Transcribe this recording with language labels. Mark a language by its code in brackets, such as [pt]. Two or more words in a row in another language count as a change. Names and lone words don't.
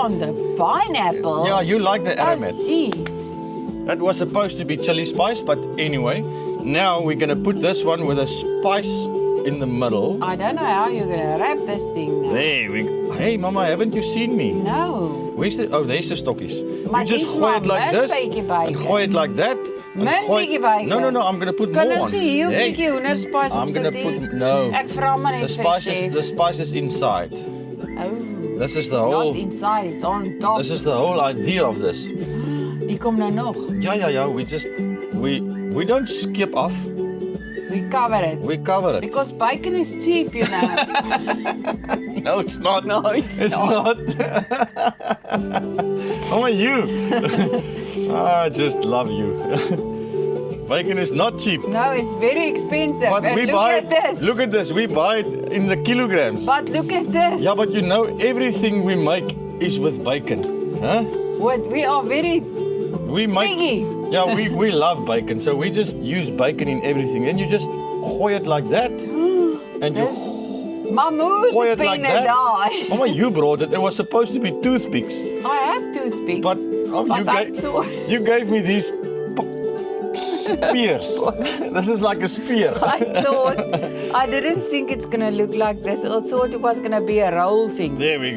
[en] on the pineapple. Yeah, you like the Oh, aromat. jeez. That was supposed to be chili spice, but anyway, now we're going to put this one with a spice in the middle. I don't know how you're going to wrap this thing now. There we go. Hey, Mama, haven't you seen me? No. Where's the... Oh, there's the stokkies. [af] Maar [en] You just [af] dis [en] gooi it [af] maar [en] like [af] min [en] this [af] bietjie [en] and bacon. gooi it like that. and [af] Min gooi- bietjie bacon. [en] No, I'm going to put [af] Kan [en] more [af] ons [en] on. [af] nie heel [en] Hey, [af] bietjie hoenderspice [en] I'm [af] op [en] going to [af] sit [en] put... [af] nie? [en] No. [af] Ek vra maar net [en] The [af] vir [en] spice [af] chef. [en] is inside. Oh. This is the whole... Not inside, it's on top. This is the whole idea of this. [af] Hier kom nou nog. [en] Yeah. We don't skip off. We cover it. We cover it. Because bacon is cheap, you know. No, it's not. No, it's not. Oh, you. I just love you. Bacon is not cheap. No, it's very expensive. But And we look buy at this. Look at this. We buy it in the kilograms. But look at this. Yeah, but you know everything we make is with bacon. Huh? What, we are very We make piggy. Yeah, we love bacon. So we just use bacon in everything. And you just gooi it like that. And you [af] Dis my moes [en] gooi it like that. [af] die. [en] Mama, you brought it. It was supposed to be toothpicks. I have toothpicks. But I thought you gave me these spears. This is like a spear. I didn't think it's gonna look like this. I thought it was gonna be a roll thing.